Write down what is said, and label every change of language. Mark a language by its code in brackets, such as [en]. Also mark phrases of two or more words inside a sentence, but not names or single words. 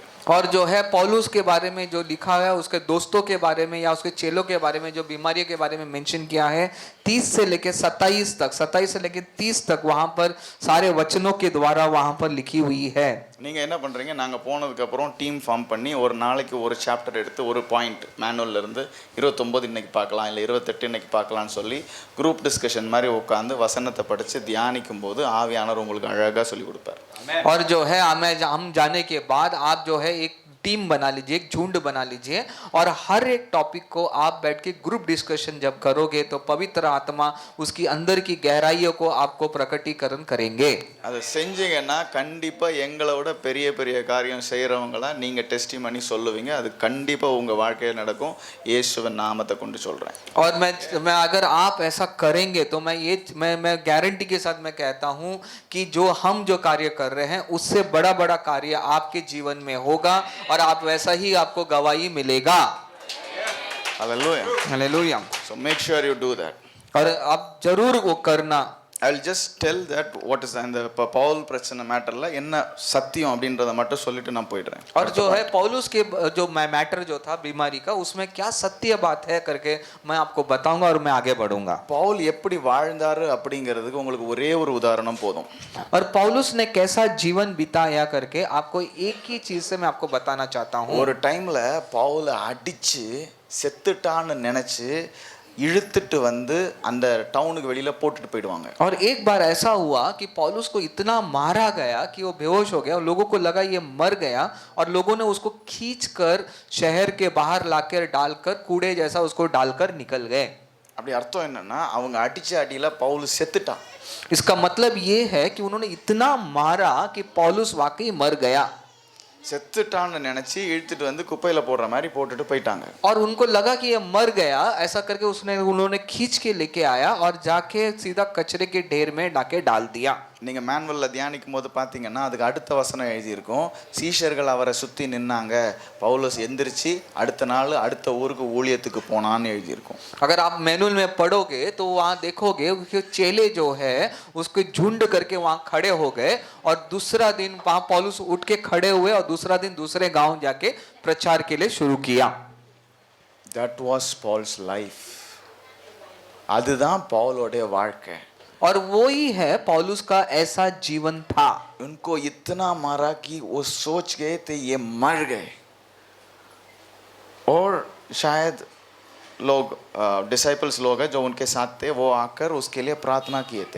[hi] और जो है पौलुस के बारे में जो लिखा है, उसके दोस्तों के बारे में या उसके चेलों के बारे में जो बीमारियों के बारे में मेंशन किया है, 30 से लेकर 27 तक, 27 से लेकर 30 तक वहाँ पर सारे वचनों के द्वारा वहाँ पर लिखी हुई है। [ta] நீங்கள் என்ன பண்ணுறீங்க, நாங்கள் போனதுக்கப்புறம் [en] team form [ta] பண்ணி ஒரு நாளைக்கு ஒரு சாப்டர் எடுத்து ஒரு பாயிண்ட் மேனுவல்லேருந்து 29 இன்னைக்கு பார்க்கலாம், இல்லை 28 இன்னைக்கு பார்க்கலான்னு சொல்லி [en] group discussion [ta] மாதிரி உட்காந்து வசனத்தை படித்து தியானிக்கும் போது ஆவியானவர் உங்களுக்கு அழகாக சொல்லி கொடுப்பார்। [hi] और जो है हम जाने के बाद आप जो है एक टीम बना लीजिए, एक झुंड बना लीजिए और हर एक टॉपिक को आप बैठ के [en] group discussion [hi] जब करोगे तो पवित्र आत्मा उसकी अंदर की गहराइयों को आपको प्रकटीकरण करेंगे। [ta] அதை செஞ்சீங்கன்னா கண்டிப்பாக எங்களோட பெரிய பெரிய காரியம் செய்கிறவங்கள நீங்கள் டெஸ்டிமனி சொல்லுவீங்க, அது கண்டிப்பாக உங்கள் வாழ்க்கையில் நடக்கும்। இயேசுவின் நாமத்தை கொண்டு சொல்கிறேன்। [hi] और मैं अगर आप ऐसा करेंगे तो मैं गारंटी के साथ मैं कहता हूँ कि जो हम जो कार्य कर रहे हैं उससे बड़ा बड़ा कार्य आपके जीवन में होगा और आप वैसा ही आपको गवाही मिलेगा। [en] Hallelujah. [hi] हालेलुया। [en] So make sure you do that. [hi] और आप जरूर वो करना। [en] I will just tell that what is [ta] அந்த பவுல் பிரச்சனை மேட்டரில் என்ன சத்தியம் அப்படின்றத மட்டும் சொல்லிட்டு நான் போயிடுறேன். [hi] और जो है पौलुस के जो मैटर जो था बीमारी का, उसमें क्या सत्य बात है करके मैं आपको बताऊंगा और मैं आगे बढ़ूंगा. [ta] பவுல் எப்படி வாழ்ந்தாரு அப்படிங்கிறதுக்கு உங்களுக்கு ஒரே ஒரு உதாரணம் போதும். [hi] और पौलुस ने कैसा जीवन बिताया करके आपको एक ही चीज से मैं आपको बताना चाहता हूँ. [ta] ஒரு டைம்ல பவுலை அடிச்சு செத்துட்டான்னு நினைச்சு இழுத்துட்டு வந்து அந்த டவுனுக்கு வெளியில போட்டுட்டு போயிடுவாங்க. [hi] और एक बार ऐसा हुआ कि पौलुस को इतना मारा गया कि वो बेहोश हो गया और लोगों को लगा ये मर गया, और लोगों ने उसको खींचकर शहर के बाहर लाकर डालकर कूड़े जैसा उसको डालकर निकल गए. [ta] அப்படி அர்த்தம் என்னன்னா அவங்க அடிச்ச அடியில பவுல் செத்துட்டான். [hi] इसका मतलब ये है कि उन्होंने इतना मारा कि पौलुस वाकई मर गया. [ta] செத்துட்டான்னு நினைச்சு இழுத்துட்டு வந்து குப்பையில போடுற மாதிரி போட்டுட்டு போயிட்டாங்க. [hi] और उनको लगा कि ये मर गया, ऐसा करके उन्होंने खींच के लेके आया और जाके सीधा कचरे के ढेर में डाके डाल दिया. [ta] நீங்க மேனுவல்ல தியானிக்கும் போது பாத்தீங்கன்னா அதுக்கு அடுத்த வசனம் எழுதியிருக்கும், சீஷர்கள் அவரை சுத்தி நின்னாங்க, பவுலஸ் எந்திரிச்சு அடுத்த நாள் அடுத்த ஊருக்கு ஊழியத்துக்கு போனான்னு எழுதியிருக்கும். [hi] अगर आप मैनुअल में पढ़ोगे तो वहाँ देखोगे कि चेले जो है उसके झुंड करके वहाँ खड़े हो गए, और दूसरा दिन वहाँ पौलुस उठ के खड़े हुए और दूसरा दिन दूसरे गांव जाके प्रचार के लिए शुरू किया. [en] That was Paul's life. [ta] அதுதான் பவுலோடைய வாழ்க்கை. [hi] और वो ही है पौलुस का ऐसा जीवन था. उनको इतना मारा कि वो सोच गए थे ये मर गए, और शायद लोग डिसाइपल्स लोग हैं जो उनके साथ थे, वो आकर उसके लिए प्रार्थना किए थे.